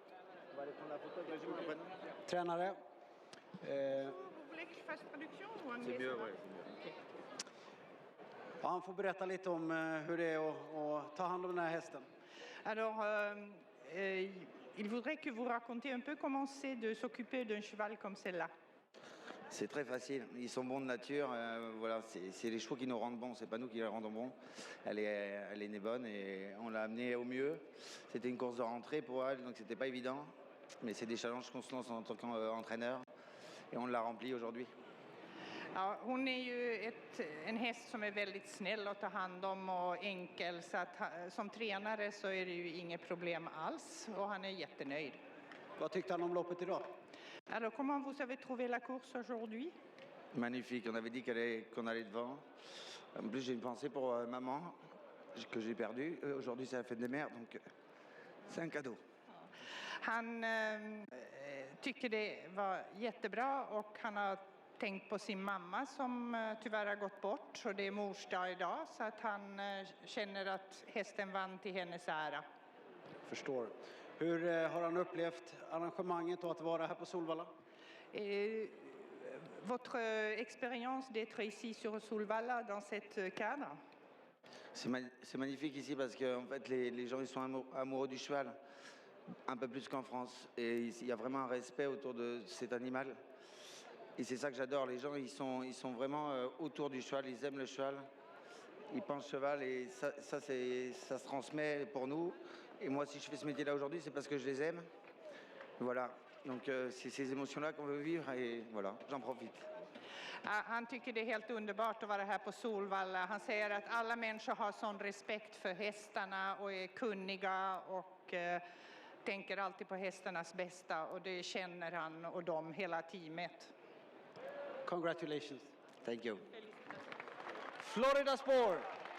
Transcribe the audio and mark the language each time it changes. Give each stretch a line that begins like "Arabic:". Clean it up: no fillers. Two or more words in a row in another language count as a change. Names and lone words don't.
Swedish: Tränare. Ja, han får berätta lite om hur det är att ta hand om den här hästen.
French: Alors, il voudrait que vous racontiez un peu comment c'est de s'occuper d'un cheval comme celle-là. C'est très facile. Ils sont bons de nature. Voilà, c'est les chevaux qui nous rendent bons. C'est pas nous qui les rendons bons. Elle est née bonne et on l'a amenée au mieux. C'était une course de rentrée pour elle, donc c'était pas évident. Mais c'est des challenges qu'on se lance en tant qu'entraîneur et on l'a rempli aujourd'hui.
Swedish: Ja, hon är ju en häst som är väldigt snäll att ta hand om och enkel. Så att, som tränare så är det ju inget problem alls och han är jättenöjd. Vad tyckte han om loppet idag?
French: Alors, comment vous avez trouvé la course aujourd'hui? Magnifique. On avait dit qu'on allait devant. En plus, j'ai une pensée pour maman que j'ai perdue. Aujourd'hui, c'est la fête des mères, donc c'est un cadeau.
Swedish: Han tycker det var jättebra och han har tänkt på sin mamma som tyvärr har gått bort. Så det är mors dag idag så att han känner att hästen vann till hennes ära. Förstår. Hur har han upplevt arrangemanget och att vara här på Solvalla?
French: Votre expérience d'être ici sur Solvalla dans cette cadre? C'est magnifique ici parce que en fait, les gens ils sont amoureux du cheval, un peu plus qu'en France. Et il y a vraiment un respect autour de cet animal. Et c'est ça que j'adore. Les gens ils sont vraiment autour du cheval, ils aiment le cheval. Ils pensent cheval et ça se transmet pour nous. Et moi, si je fais ce métier-là aujourd'hui, c'est parce que je les aime. Voilà. Donc, c'est ces émotions-là qu'on veut vivre et voilà, j'en profite.
Swedish: Han tycker det är helt underbart att vara här på Solvalla. Han säger att alla människor har sån respekt för hästarna och är kunniga och tänker alltid på hästarnas bästa, och det känner han och de, hela teamet.
English: Congratulations. Thank you. Florida Sport.